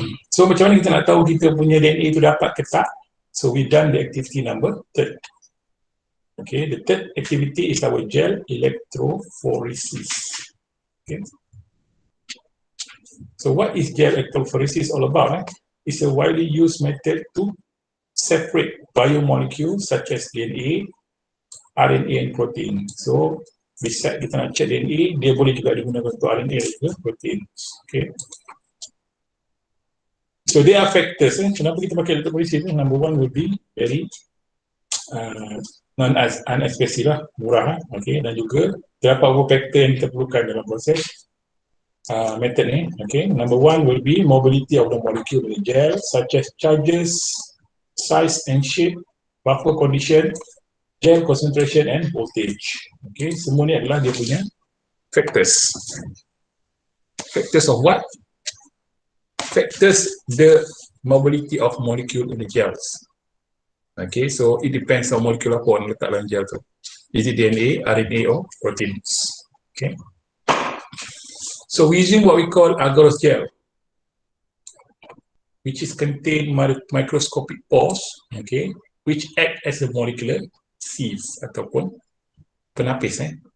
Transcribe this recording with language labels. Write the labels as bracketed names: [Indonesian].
[English] So macam mana [Malay] kita nak tahu kita punya DNA itu dapat ke tak? [English] So we done the activity number 3. Okay, the third activity is our gel electrophoresis. Okay. So what is gel electrophoresis all about? It's a widely used method to separate biomolecules such as DNA, RNA and protein. [Malay] So besides kita nak check DNA, dia boleh juga digunakan untuk RNA dan juga protein. Okay. [English] So there are factors. [Malay] Kenapa kita pakai electrophoresis? [English] Number one would be very non-expensive lah, [Malay] murah. [English] Okay. [Malay] Dan juga terdapat beberapa faktor yang kita perlukan dalam proses method ni. Okay. [English] Number one will be mobility of the molecule in the gel, such as charges, size and shape, buffer condition, gel concentration and voltage. Okay. [Malay] Semua ni adalah dia punya factors. [English] Factors of what? Factors the mobility of molecule in the gels. Okay, so it depends on molecule [Malay] apa yang letak dalam gel tu. [English] Is it DNA, RNA or proteins? Okay. So we're using what we call agarose gel, which is contain microscopic pores, okay, which act as a molecular sieve [Malay] ataupun penapis.